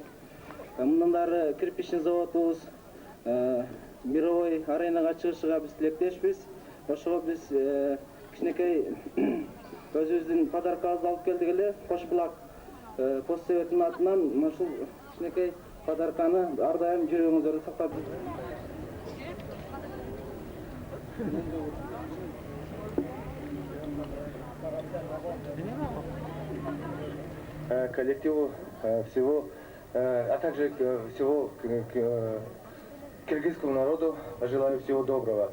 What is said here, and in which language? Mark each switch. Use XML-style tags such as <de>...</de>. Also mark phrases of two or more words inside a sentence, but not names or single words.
<ky>Мындан дары</ky> <ru>кирпичный заводубуз мировой аренага</ru> <ky>чыгышыга биз тилектешпиз. Ошого биз кичинекей өзүбүздүн подаркабызды алып келдик эле. Кош Булак постсоветинин атынан ушул кичинекей подарканы ар дайым жүрөгүңүздөрдө сактап</ky> <ru>коллективу всего, а также всего киргизскому народу желаю всего доброго.</ru>